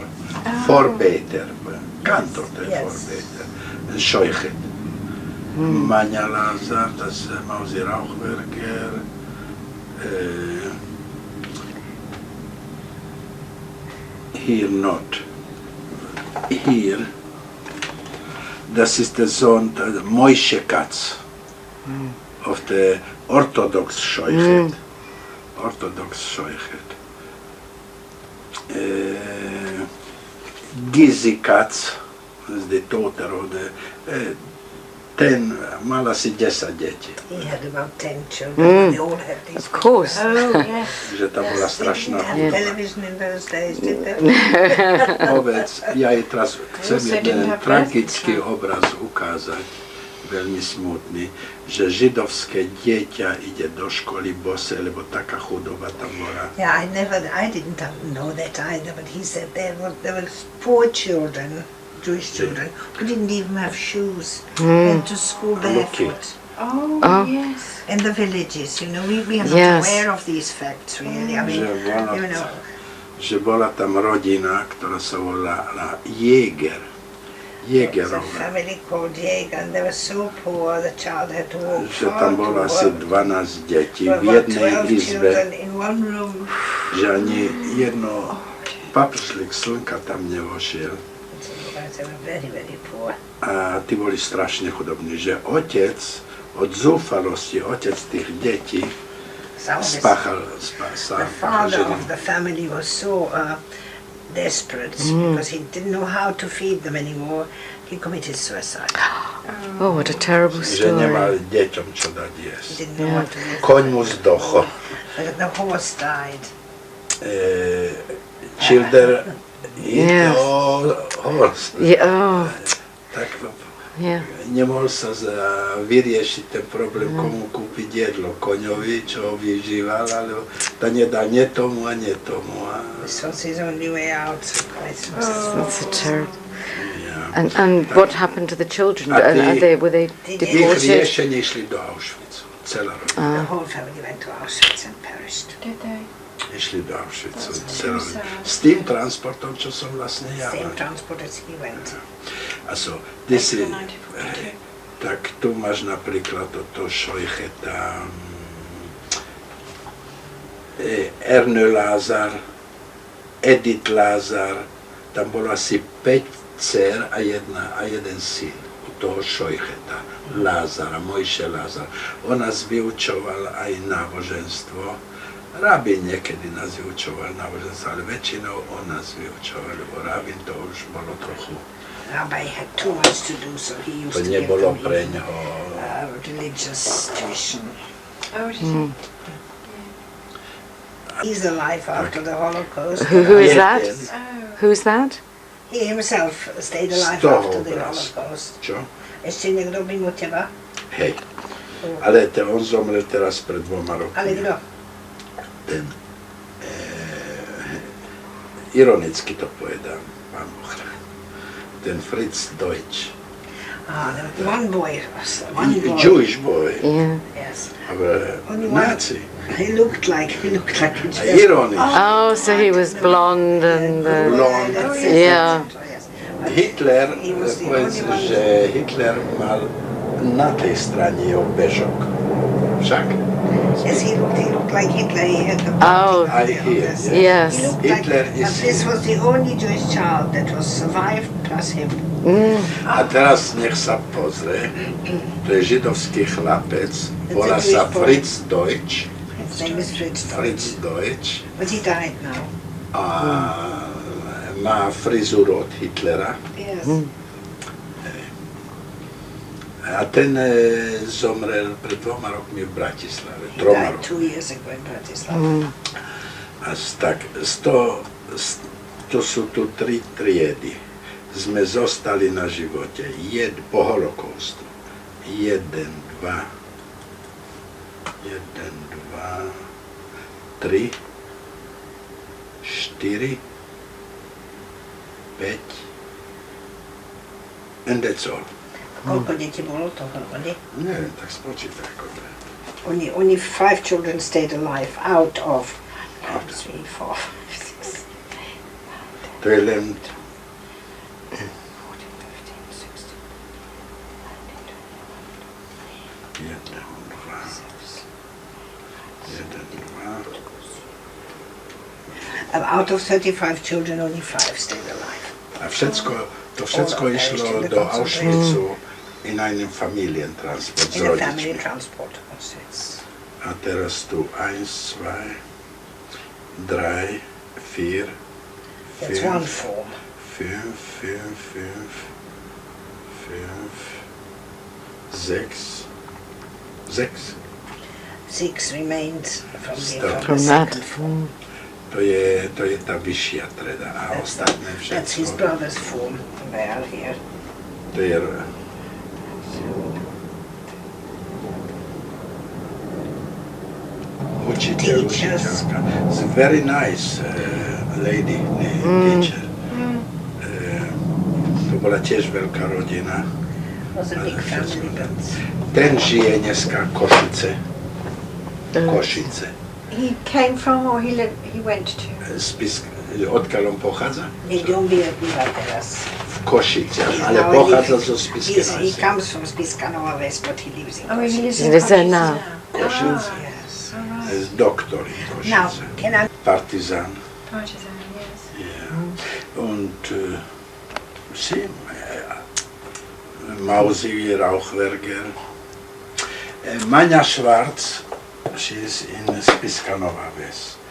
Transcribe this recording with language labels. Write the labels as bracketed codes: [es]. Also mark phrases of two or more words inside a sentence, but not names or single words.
[en] Voorbeter. Cantor, the voorbeter. Shoichet. Manya Lazar, [de] das ist Mausi Rauchwerker. [en] Here not. Here. [de] Das ist der Sohn Moshe Katz [en] of the Orthodox Shoichet. Orthodox Shoichet. Gizi Katz is the daughter of the 10, [sk] mala si 10 děti. [en] He had about 10 children. They all had these. Of course. Oh, yes. [sk] Že tam bola strašná [en] They didn't have television in those days, did they? [sk] Ovec, ja jej teraz chcem [en] Also didn't [sk] jeden [en] have [sk] tragický [en] birth [sk] obraz ukázať, veľmi smutný, že židovské dieťa ide do školy bose, lebo taká chudoba tam bola. [en] Yeah, I didn't know that either, but he said there were poor children, Jewish children, who didn't even have shoes, went to school barefoot. Oh, Oh. yes. In the villages, you know, we are not Yes. aware of these facts really. I mean, you know, [sk] Že bola tam rodina, ktorá sa volala Jäger. [en] it was a [sk] Jägerova. [en] family called Jäger, and they were so poor, the child had to walk [sk] Že [en] far [sk] tam [en] to [sk] bolo asi [en] work. [sk] 12 detí [en] There [sk] v [en] were [sk] jednej [en] 12 [sk] izbe, [en] children in one room. [sk] že ani jedno papršlik slnka tam nevošiel. [en] They were very, very poor. [sk] A tí boli strašne chudobní, že otec od zúfalosti, otec tých detí [en] Some of this- [sk] spáchal [en] The father of the family was so desperate because he didn't know how to feed them anymore. He committed suicide. Oh, what a terrible [sk] že nemal [en] story. [sk] deťom čo dať [en] He [sk] jesť. [en] didn't know what to do. [sk] Koň mu zdochol. [en] The horse died. Children Yes. horse. Yeah. Oh, [sk] Tak [en] yeah. [sk] nemohol sa vyriešiť ten problém, komu kúpiť jedlo. Koňovi, čo ho vyžíval, ale to nedá nie tomu a nie tomu. [en] This was his only way out. That's a terrible. [de] Ja. [en] And what happened to the children? [sk] A ty- [en] Were they [de] Ich Ich [en] deported? [sk] riešenie išli do Auschwitzu. Celá rodina. [en] The whole family went to Auschwitz and perished. Did they? [sk] Išli do Auschwitzu. [en] That's [sk] Celá [en] so [sk] rodina. [en] sad. [sk] S tým transportom, čo som vlastne ja [en] Same [sk] mal. [en] transport as he went. [sk] A so, ty si, [en] April 1942. [sk] tak tu máš napríklad toto Shoicheta, Erne Lazar, Edith Lazar, tam bolo asi 5 dcer a jeden syn u toho Shoicheta, Lázara, Mojše Lázar. On nás vyučoval aj náboženstvo. Rabín niekedy nás vyučoval náboženstvo, ale väčšinou on nás vyučoval, lebo rabín to už bolo trochu. [en] Rabbi had too much to do, so he used [sk] To [en] to give [sk] nebolo [en] them [sk] pre [en] even, [sk] ňoho. [en] religious tuition. Oh, did he? He's alive after the Holocaust. Who is that? Oh. Who's that? He himself stayed alive [sk] Z toho [en] after the [sk] obraz. [en] Holocaust. [sk] Čo? Ešte niekto mimo teba? Hej. Ale on zomrel teraz pred 2 rokmi. Ale kto? Ten, ironicky to povedám, pán Boh. Ten Fritz Deutsch. [en] The one boy. One boy. Jewish boy. Yeah. Yes. [de] Aber [en] Only one. Nazi. He looked like a Jew. [de] Ironisch. [en] Oh, so he was blonde and. Blonde. That's Yeah. yes. But Hitler, he was the [sk] povedz, [en] only one. [sk] že Hitler mal na tej strane jeho bežok. Však? [en] Yes, he looked like Hitler. He had the Oh. I hear, Yes. Yes. He looked Hitler like, but is- this was the only Jewish child that was survived plus him. [sk] A teraz nech sa pozrie, to je židovský chlapec, volá sa Fritz Deutsch. [en] His name is Fritz. Fritz Deutsch. But he died now. [sk] A má frizuru od Hitlera. [en] Yes. [sk] A ten zomrel pred 2 rokmi v Bratislave. [en] He [sk] 3 [en] died [sk] rokmi. [en] 2 years ago in Bratislava. [sk] To sú tu 3 triedy. Sme zostali na živote. Po holokaustu. 1, 2, 3, 4, 5, [en] and that's all. [sk] Koľko detí bolo dohromady? Neviem, tak spočítaj, ako to je. [en] Only 5 children stayed alive out of 3, 4, 5, 6. [sk] To je len 14, 15, 16, 1, 2, 1, 2. [en] Out of 35 children, only 5 stayed alive. [sk] A to všetko išlo do Auschwitzu [de] in einem Familientransport. [en] In a family transport. [sk] A teraz tu 1, 2, 3, 4, [en] That's one form. 5, 6. 6 remained from From the that. second form. [sk] To je tá vyššia treda a ostatné [en] That's his [sk] všetko. [en] brother's form. They are here. [sk] To je učiteľka. [en] It's a very nice lady, teacher. [sk] To bola tiež veľká rodina. [en] Was a big family, but [sk] Ten žije dneska Košice. Košice. [en] He came from or he went to? [sk] Odkiaľ on pochádza? niekde on býva teraz. V Košiciach, ale [en] Now [sk] pochádza [en] he- [sk] zo Spišskej [en] He [sk] Novej. [en] comes from Spišská Nová Ves, but he lives in Oh, he Košice. lives He in lives there Košice now. Košice. Yes. [sk] Z doktor in [en] Now, Košice. can I [sk] Partizan. [en] Partisan, yes. Yeah. [de] Und sie, Mausi Rauchwerger. Manja Schwarz, [en] she is in Spišská Nová Ves.